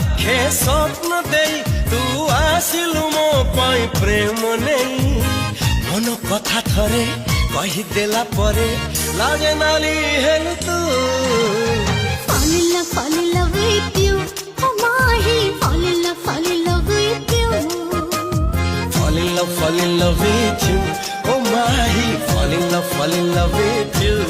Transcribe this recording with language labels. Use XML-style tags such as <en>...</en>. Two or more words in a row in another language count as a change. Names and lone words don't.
<or>ଏ ସ୍ୱପ୍ନ ଦେଇ ତୁ ଆସିଲୁ ମୋ ପାଇଁ ପ୍ରେମ ନେଇ ମନ କଥା ଥରେ କହିଦେଲା ପରେ ଲାଜେ ନାଲି ହେଲୁ ତୁ</or> <en>fall in love with you oh mahi fall in love with you fall in love with you oh mahi fall in love with you</en>